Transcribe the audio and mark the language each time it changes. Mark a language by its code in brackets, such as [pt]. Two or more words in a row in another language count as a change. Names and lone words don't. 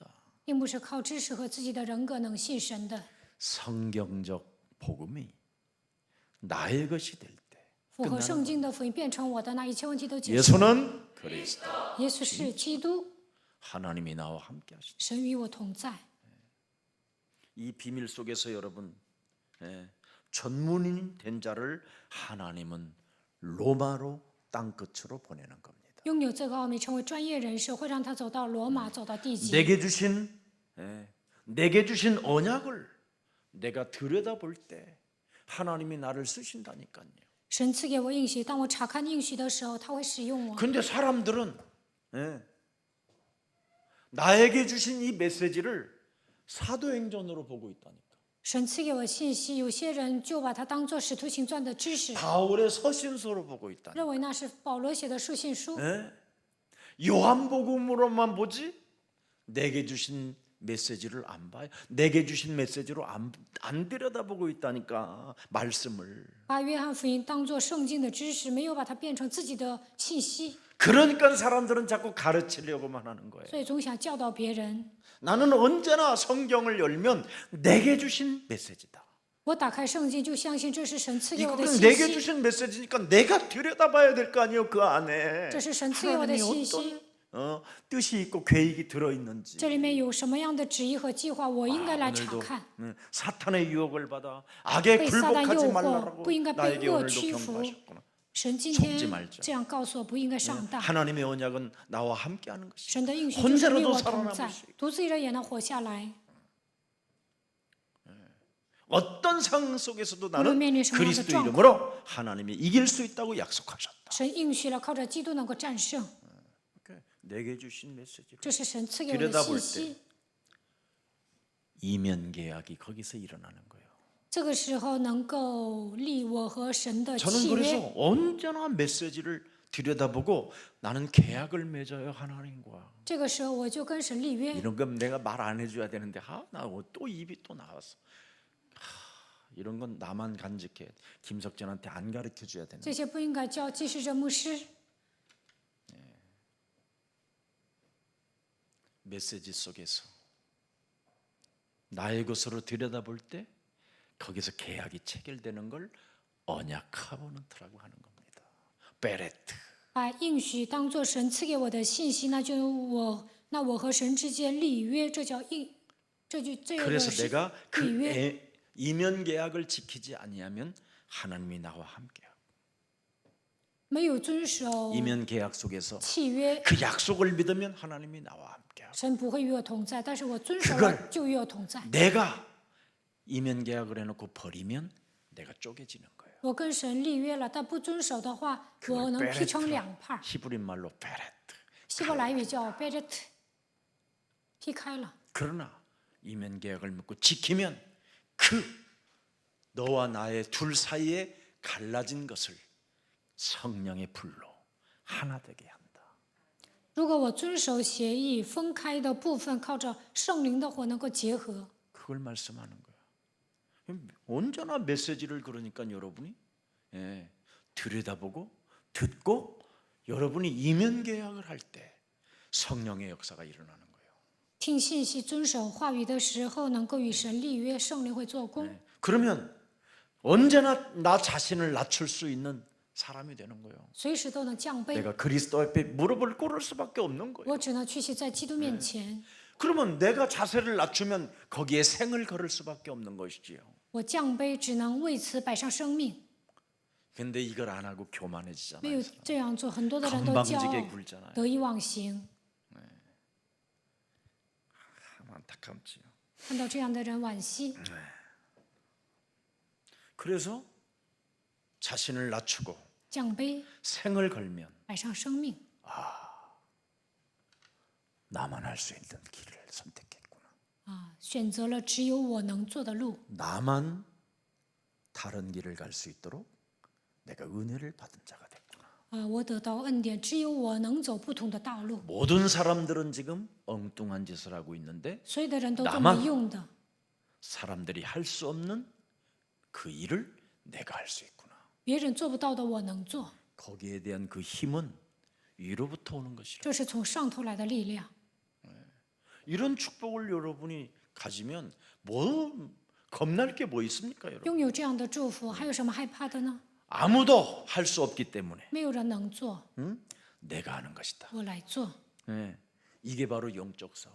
[zh] 并不是靠知识和自己的人格能信神的。 [ko] 성경적 복음이 나의 것이 될 때 [zh] 符合圣经的福音变成我的，那一切问题都解决。 [ko] 예수는 그리스도 [zh] 耶稣是基督， [ko] 하나님이 나와 함께 하시다. [zh] 神与我同在。 [ko] 이 비밀 속에서 여러분 전문인 된 자를 하나님은 로마로 땅끝으로 보내는 겁니다. [zh] 拥有这个奥秘，成为专业人士，会让他走到罗马，走到地极。 [ko] 내게 주신 언약을 내가 들여다볼 때 하나님이 나를 쓰신다니까요. [zh] 神赐给我应许，当我查看应许的时候，他会使用我。 [ko] 근데 사람들은 나에게 주신 이 메시지를 사도행전으로 보고 있다니까. [zh] 神赐给我信息，有些人就把它当作使徒行传的知识， [ko] 바울의 서신서로 보고 있다니까. [zh] 认为那是保罗写的书信书。 [ko] 요한복음으로만 보지 내게 주신 메시지를 안 봐요. 내게 주신 메시지로 안 들여다보고 있다니까 말씀을. [zh] 把约翰福音当作圣经的知识，没有把它变成自己的信息， [ko] 그러니까 사람들은 자꾸 가르치려고만 하는 거예요. [zh] 所以总想教导别人。 [ko] 나는 언제나 성경을 열면 내게 주신 메시지다. [zh] 我打开圣经，就相信这是神赐给我的 [ko] 이거는 [zh] 信 [ko] 내게 [zh] 息， [ko] 주신 메시지니까 내가 들여다봐야 될 거 아니에요. 그 안에 [zh] 这是神赐给我的 [ko] 하나님이 [zh] 信息。 [ko] 어떤 뜻이 있고 계획이 들어있는지. [zh] 这里面有什么样的旨意和计划，我应该来查 [ko] 오늘도 [zh] 看。 [ko] 사탄의 유혹을 받아 악에 [zh] 被撒旦 [ko] 굴복하지 [zh] 诱惑， [ko] 말라고 [zh] 不应该被 [ko] 나에게 [zh] 恶 [ko] 오늘도 [zh] 屈服。 [ko] 경고하셨구나. [zh] 神今 [ko] 속지 [zh] 天 [ko] 말자 [zh] 这样告诉我，不应该上当。 [ko] 하나님의 언약은 나와 함께하는 것이. [zh] 神的应许就是与 [ko] 혼자라도 [zh] 我同在 [ko] 살아남을 수 있고 ， [zh] 独自一人也能活下来。 [ko] 어떤 상황 속에서도 나는 [zh] 물론 面临什么样的 [ko] 그리스도 [zh] 状况 [ko] 이름으로 하나님이 이길 수 있다고 약속하셨다. [zh] 神应许了，靠着基督能够战胜， [ko] 내게 주신 메시지를 [zh] 这是神赐给我的 [ko] 들여다볼 [zh] 信 [ko] 때 [zh] 息。 [ko] 이면 계약이 거기서 일어나는 거예요. [zh] 这个时候能够立我和神的 [ko] 저는 [zh] 契 [ko] 그래서 [zh] 约。 [ko] 언제나 메시지를 들여다보고 나는 계약을 맺어요 하나님과. [zh] 这个时候我就跟神立约。 [ko] 이런 건 내가 말 안 해줘야 되는데 나 또 입이 또 나왔어. 이런 건 나만 간직해. 김석진한테 안 가르쳐 줘야 되는. [zh] 这些不应该叫继续着牧师。 [ko] 메시지 속에서 나의 것으로 들여다볼 때 거기서 계약이 체결되는 걸 언약 카버넌트라고 하는 겁니다. 베레트. [zh] 把应许当作神赐给我的信息，那我和神之间立约，这叫应，这个 [ko] 그래서 [zh] 是 [ko] 내가 [zh] 立 [ko] 그 [zh] 约。 [ko] 이면 계약을 지키지 아니하면 하나님이 나와 함께하고 [zh] 没有遵守 [ko] 이면 계약 속에서 [zh] 契约， [ko] 그 약속을 믿으면 하나님이 나와 함께하고 [zh] 神不会与我同在。但是我遵守 [ko] 그걸 [zh] 了，就与我同在。 [ko] 내가 이면 계약을 해놓고 버리면 내가 쪼개지는 거예요. [zh] 我跟神立约了，但不遵守的话， [ko] 그걸 [zh] 我能劈成 [ko] 베레트라. [zh] 两半儿。 [ko] 히브리 말로 베레트. [zh] 希伯来语叫 beret， 劈开了。 [ko] 그러나 이면 계약을 맺고 지키면 그 너와 나의 둘 사이에 갈라진 것을 성령의 불로 하나 되게 한다. [zh] 如果我遵守协议，分开的部分靠着圣灵的火能够结合。 [ko] 그걸 말씀하는 거야. 언제나 메시지를 그러니까 여러분이 들여다보고 듣고 여러분이 이면 계약을 할 때 성령의 역사가 일어나는 거예요. [zh] 听信息、遵守话语的时候，能够与神立约，圣灵会做工。 [ko] 그러면 언제나 나 자신을 낮출 수 있는 사람이 되는 거예요. [zh] 随时都能降卑。 [ko] 내가 그리스도 앞에 무릎을 꿇을 수밖에 없는 거예요. [zh] 我只能屈膝在基督面前。 [ko] 그러면 내가 자세를 낮추면 거기에 생을 걸을 수밖에 없는 것이지요. [zh] 我降卑，只能为此摆上生命。 [ko] 근데 이걸 안 하고 [zh] 没 [ko] 교만해지잖아요. [zh] 有这样做，很多的人都骄 [ko] 건방지게 [zh] 傲， [ko] 굴잖아요. [zh] 得意忘形。 [ko] 참 안타깝지요. [zh] 看到这样的人惋惜。 [ko] 그래서 자신을 낮추고 [zh] 降卑， [ko] 생을 걸면 [zh] 摆上生命， [ko] 나만 할 수 있는 길을 선택했구나. [zh] 选择了只有我能做的路。 [ko] 나만 다른 길을 갈 수 있도록 내가 은혜를 받은 자가 됐구나. [zh] 我得到恩典，只有我能走不同的道路。 [ko] 모든 사람들은 지금 엉뚱한 짓을 하고 있는데 [zh] 所有的人都这 [ko] 나만 [zh] 么用的， [ko] 사람들이 할 수 없는 그 일을 내가 할 수 있구나. [zh] 别人做不到的我能做， [ko] 거기에 대한 그 힘은 위로부터 오는 것이라. [zh] 这是从上头来的力量。 [ko] 이런 축복을 여러분이 가지면 뭐 겁날 게 뭐 있습니까, 여러분? [zh] 拥有这样的祝福，还有什么害怕的呢？ [ko] 아무도 할 수 없기 때문에 [zh] 没有人能做， [ko] 내가 하는 것이다. [zh] 我来做， [ko] 네, 이게 바로 영적 싸움.